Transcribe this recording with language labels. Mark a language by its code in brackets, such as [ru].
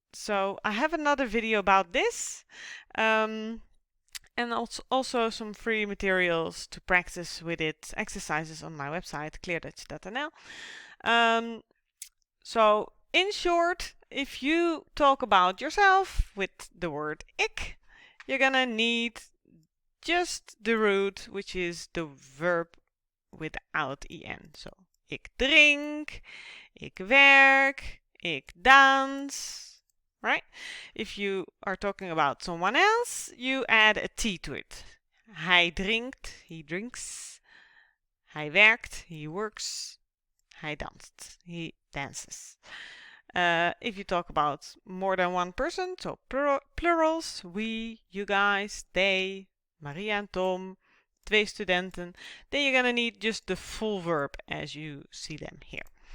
[en] So I have another video about this. And also some free materials to practice with it, exercises on my website, cleardutch.nl. So in short, if you talk about yourself with the word ik, you're gonna need just the root, which is the verb without en. [nl] So ik drink, ik werk, ik dans. [en] Right? If you are talking about someone else, you add a T to it. [nl] Hij drinkt, [en] he drinks. [nl] Hij werkt, [en] he works. [nl] Hij danst, [en] he dances. If you talk about more than one person, so plurals, we, you guys, they, Maria and Tom, [nl] twee studenten, [en] then you're gonna need just the full verb as you see them here.